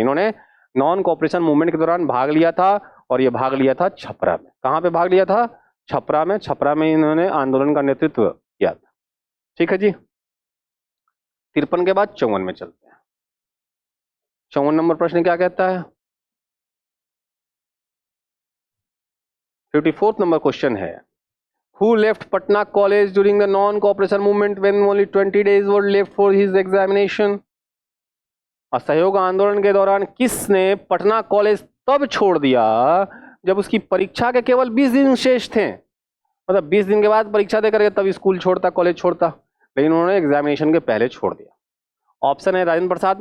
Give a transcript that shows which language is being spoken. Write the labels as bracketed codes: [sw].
[hi] इन्होंने non cooperation movement के दौरान भाग लिया था और ये भाग लिया था छपरा में। कहाँ पे भाग लिया था? छपरा में। छपरा में इन्होंने आंदोलन का नेतृत्व किया था। ठीक है जी। 53 के बाद 54 में चलते हैं। 54 नंबर प्रश्न क्या कहता है? [en] 54th [hi] नंबर क्वेश्चन है, [en] Who left Patna College during the non-cooperation movement when only 20 days were left for his examination? [hi] असहयोग आंदोलन के दौरान किसने पटना कॉलेज तब छोड़ दिया जब उसकी परीक्षा के केवल 20 दिन शेष थे? मतलब 20 दिन के बाद परीक्षा देकर तब स्कूल छोड़ता, कॉलेज छोड़ता, लेकिन उन्होंने एग्जामिनेशन के पहले छोड़ दिया। ऑप्शन है राजेंद्र प्रसाद।